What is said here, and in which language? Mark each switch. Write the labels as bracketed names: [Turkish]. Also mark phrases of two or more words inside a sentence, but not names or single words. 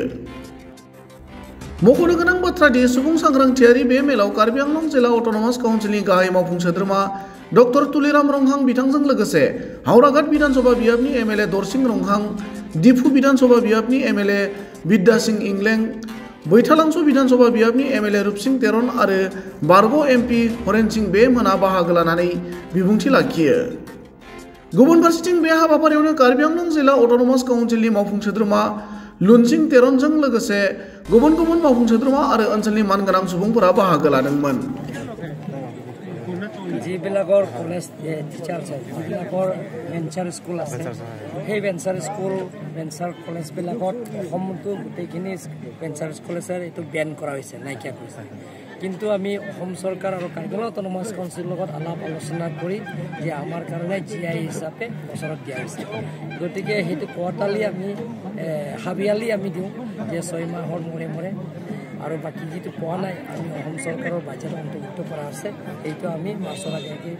[Bodo] मख'नो गोनां बाथ्रा दि सुबुं सांग्रांथियारि बे मेलाव कार्बि आंलं जिल्ला अट'नमास काउन्सिलनि गाहाय मावफुं सोद्रोमा डक्टर तुलिराम रंहां बिथांजों लोगोसे हावराघाट विधानसभा बियाबनि एमएलए दरसिं रंहां, दिफु विधानसभा बियाबनि एमएलए बिद्या सिंह इंलें, बैथालांसु विधानसभा बियाबनि एमएलए रूपसिंह तेरन आरो बारग' एमपि हरेन सिंह बे मोना बाहागो लानानै बिबुंथि लाखियो। गुबुन फारसेथिं बे हाबाफारियावनो कार्बि आंलं जिल्ला अट'नमास काउन्सिलनि मावफुं सोद्रोमा लुनसिं तेरनजों लोगोसे गुबुन गुबुन मावफुं सोद्रोमा आरो ओनसोलनि मानगोनां सुबुंफोरा बाहागो लादोंमोन। [Assamese] যিবিলাকৰ কলেজ টিচাৰ আছে, যিবিলাকৰ ভেঞ্চাৰ স্কুল আছে, সেই ভেঞ্চাৰ স্কুল ভেঞ্চাৰ কলেজবিলাকত অসমতো গোটেইখিনি ভেঞ্চাৰ স্কুল আছে, এইটো বেন কৰা হৈছে, নাইকিয়া কৰিছে। কিন্তু আমি অসম চৰকাৰ আৰু কাৰ্বি আংলং অট'নমাস কাউন্সিলৰ লগত আলাপ আলোচনা কৰি যে আমাৰ কাৰণে GI হিচাপে বছৰত দিয়া হৈছে, গতিকে সেইটো কোৱাৰ্টাৰলি আমি হাবিয়ালি আমি দিওঁ যে 6 মাহৰ মূৰে মূৰে, আৰু বাকী যিটো পোৱা নাই আমি অসম চৰকাৰৰ বাজেট অন্তৰ্ভুক্ত কৰা আছে, এইটো আমি মাৰ্চৰ আগে